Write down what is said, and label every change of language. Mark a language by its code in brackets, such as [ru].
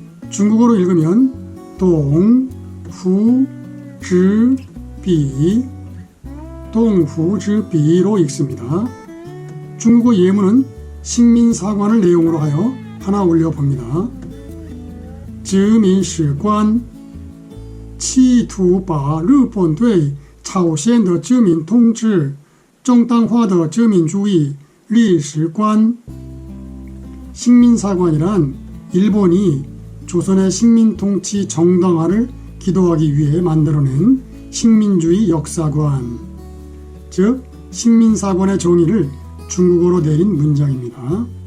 [ko] 중국어로 읽으면 동후즈비, 동후즈비로 읽습니다. 중국어 예문은 식민사관을 내용으로 하여 하나 올려봅니다. [zh] 殖民史官企图把日本对朝鲜的殖民统治正当化的殖民主义历史观. [ko] 식민사관이란 일본이 조선의 식민통치 정당화를 기도하기 위해 만들어낸 식민주의 역사관, 즉 식민사관의 정의를 중국어로 내린 문장입니다.